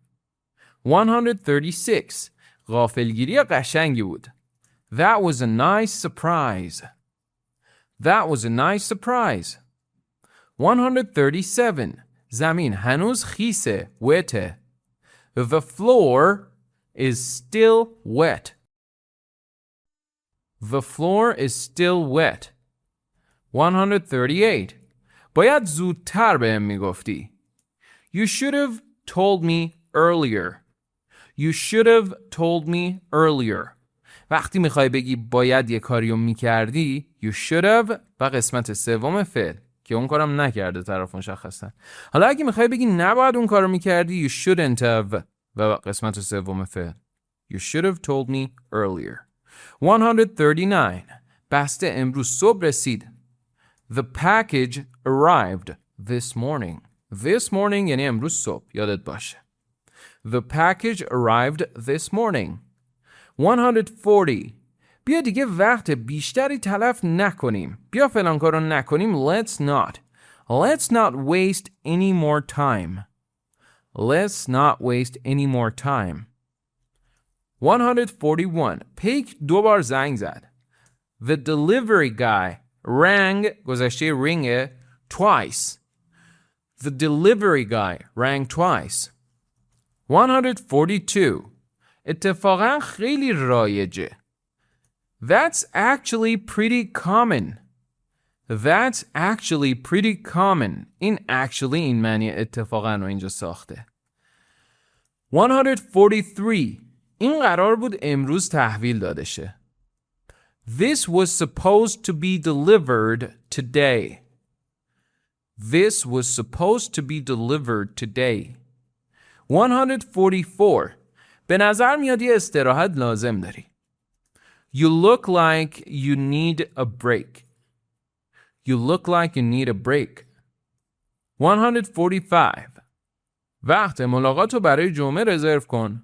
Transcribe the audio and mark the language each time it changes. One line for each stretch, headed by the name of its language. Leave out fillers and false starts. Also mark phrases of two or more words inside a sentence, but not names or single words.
Persian: 136. غافلگیری قشنگی بود.
English: That was a nice surprise. That was a nice surprise.
Persian: 137. زمین هنوز خیسه.
English: wet. The floor is still wet. The floor is still wet. 138.
Persian: باید زودتر بهم میگفتی.
English: You should have told me earlier. You should have told me earlier.
Persian: وقتی میخوای بگی باید یه کاریو میکردی
English: you should have
Persian: و قسمت سوم فعل که اون کارم نکرده طرف مشخصا. حالا اگه میخوای بگی نباید اون کارو میکردی
English: you shouldn't have
Persian: و قسمت سوم فعل
English: you should have told me earlier.
Persian: 139. بسته امروز صبح رسید.
English: The package arrived this morning. This morning
Persian: یعنی امروز صبح. یادت باشه.
English: The package arrived this morning. 140.
Persian: بیا دیگه وقت بیشتری تلف نکنیم. بیا فلان کارو نکنیم.
English: Let's not. Let's not waste any more time. Let's not waste any more time. 141.
Persian: پیک 2 بار زنگ زد.
English: The delivery guy rang گذشته ring twice. The delivery guy rang twice. 142.
Persian: اتفاقا خیلی رایجه.
English: That's actually pretty common. That's actually pretty common.
Persian: این actually این معنی اتفاقا رو اینجا ساخته. 143. این قرار بود امروز تحویل داده شه.
English: This was supposed to be delivered today. This was supposed to be delivered today. 144.
Persian: به نظر میاد یه استراحت لازم داری.
English: You look like you need a break. You look like you need a break. 145.
Persian: وقت ملاقات رو برای جمعه رزرو کن.